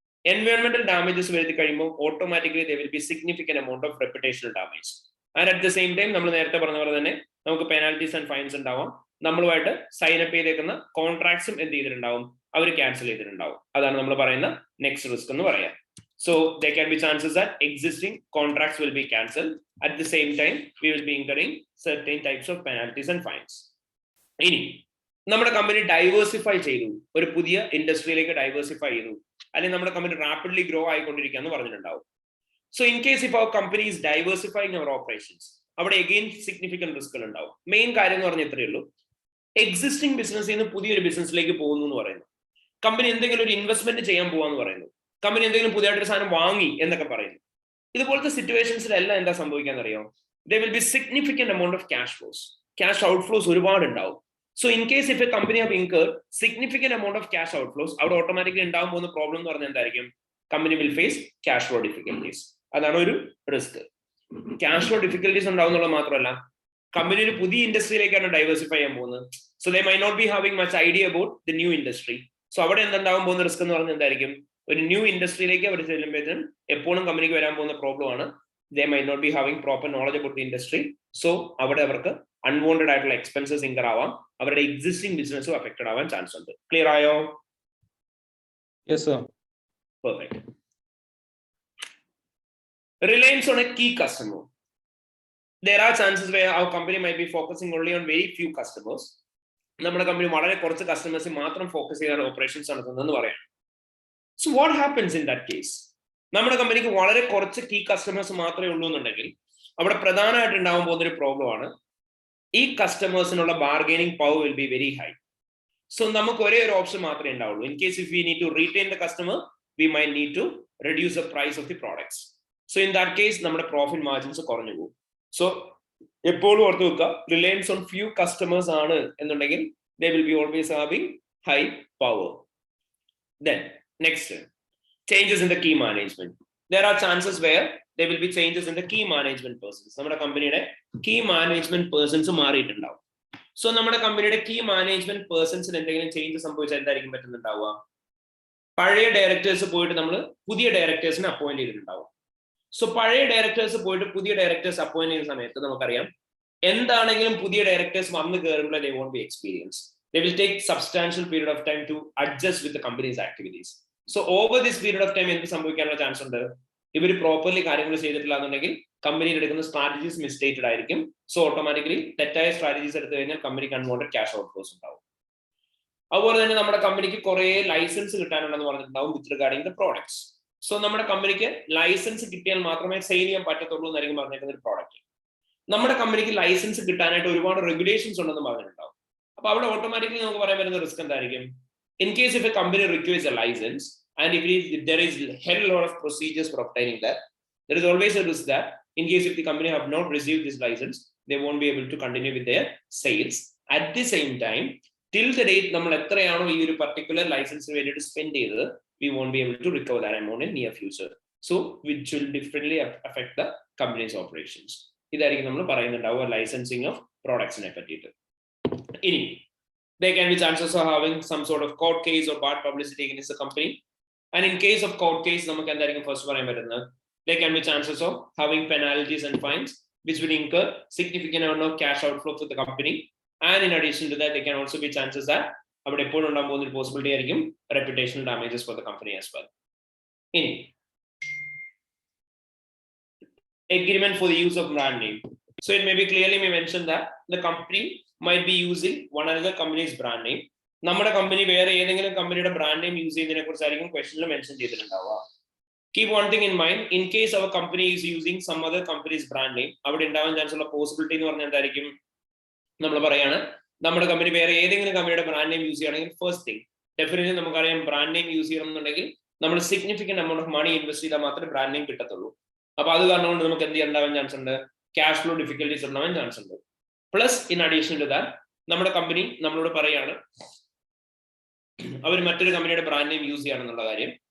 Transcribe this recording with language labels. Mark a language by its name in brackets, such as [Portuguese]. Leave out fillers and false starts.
[English] എൻവയോൺമെന്റൽ damages [Malayalam] വരുത്തി കഴിയുമ്പോൾ [English] Automatically they will be significant amount of reputational damage. And at the same time [Malayalam] നമ്മൾ നേരത്തെ പറഞ്ഞ പോലെ തന്നെ നമുക്ക് പെനാൽറ്റീസ് ആൻഡ് ഫൈൻസ് ഉണ്ടാവാം. നമ്മളുമായിട്ട് സൈൻ അപ്പ് ചെയ്തേക്കുന്ന കോൺട്രാക്ട്സും എന്ത് ചെയ്തിട്ടുണ്ടാവും? അവർ ക്യാൻസൽ ചെയ്തിട്ടുണ്ടാവും. അതാണ് നമ്മൾ പറയുന്ന നെക്സ്റ്റ് റിസ്ക് എന്ന് പറയാം. [English] So there can be chances that existing contracts will be cancelled. At the same time, we will be incurring certain types of penalties and fines. [Malayalam] ഇനി നമ്മുടെ കമ്പനി ഡൈവേഴ്സിഫൈ ചെയ്തു, ഒരു പുതിയ ഇൻഡസ്ട്രിയിലേക്ക് ഡൈവേഴ്സിഫൈ ചെയ്തു, അല്ലെങ്കിൽ നമ്മുടെ കമ്പനി റാപ്പിഡ്ലി ഗ്രോ ആയിക്കൊണ്ടിരിക്കുക എന്ന് പറഞ്ഞിട്ടുണ്ടാവും. [English] So in case if our company is diversifying our operations, അവിടെ again significant റിസ്കുകൾ ഉണ്ടാവും. [Malayalam] മെയിൻ കാര്യം എന്ന് പറഞ്ഞാൽ ഇത്രയേ ഉള്ളൂ, എക്സിസ്റ്റിംഗ് ബിസിനസ്സിൽ നിന്ന് പുതിയൊരു ബിസിനസ്സിലേക്ക് പോകുന്നു എന്ന് പറയുന്നു. കമ്പനി എന്തെങ്കിലും ഒരു ഇൻവെസ്റ്റ്മെന്റ് ചെയ്യാൻ പോവാന്ന് പറയുന്നു. കമ്പനി എന്തെങ്കിലും പുതിയതായിട്ടൊരു സാധനം വാങ്ങി എന്നൊക്കെ പറയുന്നു. ഇതുപോലത്തെ സിറ്റുവേഷൻസിലെല്ലാം എന്താ സംഭവിക്കാന്ന് അറിയോ? [English] There will be significant amount of cash flows. [Malayalam] Cash outflows ഒരുപാട് ഉണ്ടാവും. [English] So in case if a company have incurred significant amount of cash outflows, [Malayalam] അവിടെ ഓട്ടോമാറ്റിക്കലി ഉണ്ടാവാൻ പോകുന്ന പ്രോബ്ലം എന്ന് പറഞ്ഞാൽ എന്തായിരിക്കും? [English] Company will face cash flow difficulties. [Malayalam] അതാണ് ഒരു റിസ്ക്. ക്യാഷ് ഫ്ലോ ഡിഫിക്കൽട്ടീസ് ഉണ്ടാവുന്നുള്ളത് മാത്രമല്ല, കമ്പനി ഒരു പുതിയ ഇൻഡസ്ട്രിയിലേക്കാണ് ഡൈവേഴ്സിഫൈ ചെയ്യാൻ പോകുന്നത്. [English] So they may not be having much idea about the new industry. [Malayalam] So അവിടെ എന്തുണ്ടാവാൻ പോകുന്ന റിസ്ക് എന്ന് പറഞ്ഞാൽ എന്തായിരിക്കും? ഒരു ന്യൂ ഇൻഡസ്ട്രിയിലേക്ക് അവർ ചെല്ലുമ്പോഴത്തേനും എപ്പോഴും കമ്പനിക്ക് വരാൻ പോകുന്ന പ്രോബ്ലം ആണ്, [English] they might not be having proper knowledge about the industry. [Malayalam] So അവിടെ അവർക്ക് അൺവാണ്ടഡ് ആയിട്ടുള്ള എക്സ്പെൻസസ് ഇൻകർ ആവാം, അവരുടെ എക്സിസ്റ്റിംഗ് ബിസിനസ്സും അഫക്റ്റഡ് ആവാൻ ചാൻസ് ഉണ്ട്. ക്ലിയർ ആയോ? [English] Yes, sir. Perfect. Reliance on a key customer. There are chances where our company might be focusing only on very few customers. [Malayalam] നമ്മുടെ കമ്പനി വളരെ കുറച്ച് കസ്റ്റമേഴ്സിൽ മാത്രം ഫോക്കസ് ചെയ്താണ് ഓപ്പറേഷൻസ് നടത്തുന്നതെന്ന് പറയാം. [English] So what happens in that case? [Malayalam] നമ്മുടെ കമ്പനിക്ക് വളരെ കുറച്ച് കീ കസ്റ്റമേഴ്സ് മാത്രമേ ഉള്ളൂ എന്നുണ്ടെങ്കിൽ അവിടെ പ്രധാനമായിട്ട് ഉണ്ടാവാൻ പോകുന്ന ഒരു പ്രോബ്ലം ആണ്, ഈ കസ്റ്റമേഴ്സിനുള്ള bargaining power will be very high. So നമുക്ക് ഒരേ ഒരു ഓപ്ഷൻ മാത്രമേ ഉണ്ടാവുള്ളൂ. [English] In case if we need to retain the customer, we may need to reduce the price of the products. [Malayalam] So in that case നമ്മുടെ profit margins കുറഞ്ഞു പോകും. So എപ്പോഴും ഓർത്ത് വെക്കുക, റിലയൻസ് ഓൺ ഫ്യൂ കസ്റ്റമേഴ്സ് ആണ് എന്നുണ്ടെങ്കിൽ they will be always having high power. [English] Then next, changes in the key management. There are chances where there will be changes in the key management persons. [Malayalam] നമ്മുടെ കമ്പനിയുടെ key management persons മാറിയിട്ടുണ്ടാവും. So നമ്മുടെ കമ്പനിയുടെ key management പേഴ്സൺസിന് എന്തെങ്കിലും change സംഭവിച്ചാൽ എന്തായിരിക്കും പറ്റുന്നുണ്ടാവുക? പഴയ directors പോയിട്ട് നമ്മൾ പുതിയ ഡയറക്ടേഴ്സിനെ അപ്പോയിന്റ് ചെയ്തിട്ടുണ്ടാവും. സോ പഴയ ഡയറക്ടേഴ്സ് പോയിട്ട് പുതിയ ഡയറക്ടേഴ്സ് അപ്പോയിന്റ് ചെയ്യുന്ന സമയത്ത് നമുക്കറിയാം, എന്താണെങ്കിലും പുതിയ ഡയറക്ടേഴ്സ് വന്ന് കയറുമ്പോൾ [English] they won't be experienced. They will take substantial period of time to adjust with the company's activities. So over this period of time എന്ത് സംഭവിക്കാനുള്ള chance ഉണ്ട്? [Malayalam] ഇവർ പ്രോപ്പർലി കാര്യങ്ങൾ ചെയ്തിട്ടില്ല എന്നുണ്ടെങ്കിൽ കമ്പനിയിൽ എടുക്കുന്ന സ്ട്രാറ്റജീസ് മിസ്റ്റേറ്റഡ് ആയിരിക്കും. സോ ഓട്ടോമാറ്റിക്കലി തെറ്റായ സ്ട്രാറ്റജീസ് എടുത്തു കഴിഞ്ഞാൽ കമ്പനിക്ക് അൺവാണ്ടഡ് ക്യാഷ് ഔട്ട്ഫ്ലോസ് ഉണ്ടാവും. അതുപോലെ തന്നെ നമ്മുടെ കമ്പനിക്ക് കുറെ ലൈസൻസ് കിട്ടാനുണ്ടെന്ന് പറഞ്ഞിട്ടുണ്ടാവും വിത്ത് റിഗാർഡിംഗ് ദ പ്രോഡക്ട്സ്. സോ നമ്മുടെ കമ്പനിക്ക് ലൈസൻസ് കിട്ടിയാൽ മാത്രമേ സെയിൽ ചെയ്യാൻ പറ്റത്തുള്ളൂ എന്നായിരിക്കും പറഞ്ഞിരിക്കുന്ന ഒരു പ്രോഡക്റ്റ്. നമ്മുടെ കമ്പനിക്ക് ലൈസൻസ് കിട്ടാനായിട്ട് ഒരുപാട് റെഗുലേഷൻസ് ഉണ്ടെന്ന് പറഞ്ഞിട്ടുണ്ടാവും. അപ്പൊ അവിടെ ഓട്ടോമാറ്റിക്കലി നമുക്ക് പറയാൻ പറ്റുന്ന റിസ്ക് എന്തായിരിക്കും? [English] In case if a company requires a license and if there is hell lot of procedures for obtaining that, there is always a risk that in case if the company have not received this license, they won't be able to continue with their sales. At the same time, till the date [Malayalam] നമ്മൾ എത്രയാണോ ഈ ഒരു [English] particular license വേണ്ടിയിട്ട് spend ചെയ്തത്, we won't be able to recover that amount in near future. So which will differently affect the company's operations. [Malayalam] ഇതായിരിക്കും നമ്മൾ പറയുന്നുണ്ടാവുക licensing of പ്രോഡക്ട്സിനെ പറ്റിയിട്ട്. [English] ഇനി there can be chances of having some sort of court case or bad publicity against the company. And in case of court case, [Malayalam] നമുക്ക് എന്തായിരിക്കും first പറയാൻ പറ്റുന്നത്? [English] There can be chances of having penalties and fines which will incur significant amount of cash outflow to the company. And in addition to that, there can also be chances that അവിടെ എപ്പോഴും ഉണ്ടാകാൻ പോകുന്ന ഒരു possibility ആയിരിക്കും reputational damages for the company as well. ഇനി agreement for the use of brand name. So it may be clearly mentioned that the company might be using one another company's brand name. [Malayalam] നമ്മുടെ company വേറെ ഏതെങ്കിലും കമ്പനിയുടെ brand name use ചെയ്യുന്നതിനെ കുറിച്ചായിരിക്കും ക്വസ്റ്റനിൽ mention ചെയ്തിട്ടുണ്ടാവുക. [English] Keep one thing in mind, in case our company is using some other company's brand name, [Malayalam] അവിടെ ഉണ്ടാവാൻ chance ഉള്ള possibility എന്ന് പറഞ്ഞാൽ എന്തായിരിക്കും? നമ്മൾ പറയാണ് നമ്മുടെ കമ്പനി വേറെ ഏതെങ്കിലും കമ്പനിയുടെ ബ്രാൻഡ് നെയിം യൂസ് ചെയ്യുകയാണെങ്കിൽ ഫസ്റ്റ് തിങ് ഡെഫിനറ്റ്ലി നമുക്കറിയാം, ബ്രാൻഡ് നെയിം യൂസ് ചെയ്യണം എന്നുണ്ടെങ്കിൽ നമ്മൾ significant amount of money invest ചെയ്താൽ മാത്രമേ ബ്രാൻഡ് നെയിം കിട്ടത്തുള്ളൂ. അപ്പൊ അത് കാരണം കൊണ്ട് നമുക്ക് എന്ത് ഉണ്ടാവാൻ ചാൻസ് ഉണ്ട്? ക്യാഷ് ഫ്ലോ ഡിഫിക്കൽട്ടീസ് ഉണ്ടാവാൻ ചാൻസ് ഉണ്ട്. Plus in addition to that നമ്മുടെ കമ്പനി നമ്മളോട് പറയാണ് അവർ മറ്റൊരു കമ്പനിയുടെ ബ്രാൻഡ് നെയിം യൂസ് ചെയ്യണമെന്നുള്ള കാര്യം.